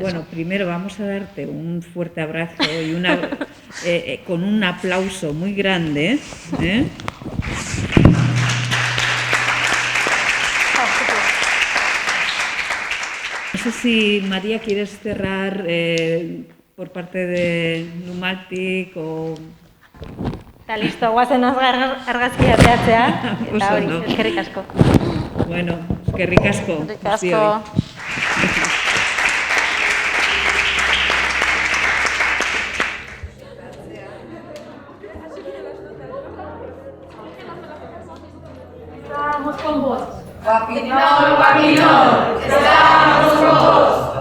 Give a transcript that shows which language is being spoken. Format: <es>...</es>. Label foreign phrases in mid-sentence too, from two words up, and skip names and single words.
<es>bueno, primero vamos a darte un fuerte abrazo y con un aplauso muy grande. No sé si, María, quieres cerrar por parte de Numaltik o...</es> <eu>Eta listo, guazen argazkia behatzea, eta hori, eskerrik asko. Bueno, eskerrik asko. Eskerrik asko.</eu> <es>Estamos con vos. Guapinol, Guapinol, estamos con vos.</es>